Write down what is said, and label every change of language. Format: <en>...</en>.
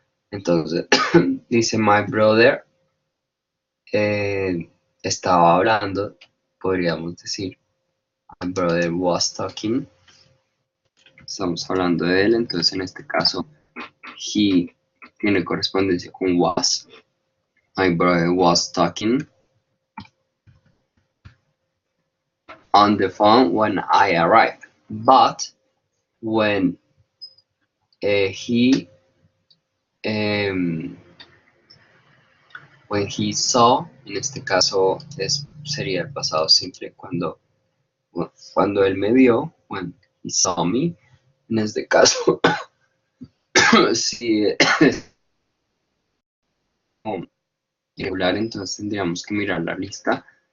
<es>Entonces, dice, my brother estaba hablando, podríamos decir,</es> <en>my brother was talking.</en> <es>Estamos hablando de él, entonces en este caso, he tiene correspondencia con was.</es> <en>My brother was talking on the phone when I arrived. But when he um, when he saw,</en> <es>en este caso sería el pasado simple cuando él me vio,</es> <en>when he saw me,</en> <es>en este caso, si es irregular, entonces tendríamos que mirar la lista.</es>